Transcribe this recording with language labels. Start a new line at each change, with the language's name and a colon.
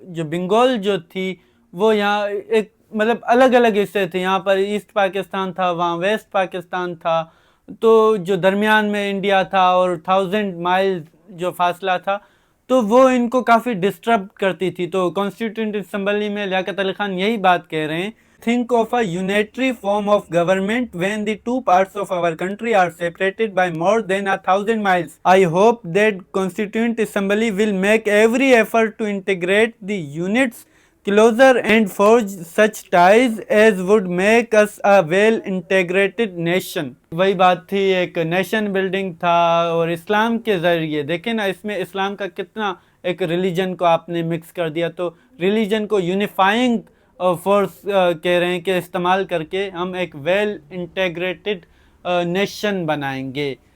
Urdu: بنگال جو تھی وہ یہاں ایک مطلب الگ الگ حصے تھے، یہاں پر ایسٹ پاکستان تھا، وہاں ویسٹ پاکستان تھا، تو جو درمیان میں انڈیا تھا اور 1000 مائل جو فاصلہ تھا، تو وہ ان کو کافی ڈسٹرب کرتی تھی۔ تو کانسٹیٹیوئنٹ اسمبلی میں لیاقت علی خان یہی بات کہہ رہے ہیں،
English: think of a unitary form of government when the two parts of our country are separated by more than 1000 miles. I hope that Constituent Assembly will make every effort to integrate the units closer and forge such ties as would make us a well integrated nation.
Urdu: وہی بات تھی، ایک nation building تھا، اور اسلام کے ذریعے دیکھیں نا، اس میں اسلام کا کتنا ایک ریلیجن کو آپ نے مکس کر دیا، تو ریلیجن کو یونیفائنگ فورس کہہ رہے ہیں کہ استعمال کر کے ہم ایک ویل انٹیگریٹڈ نیشن بنائیں گے.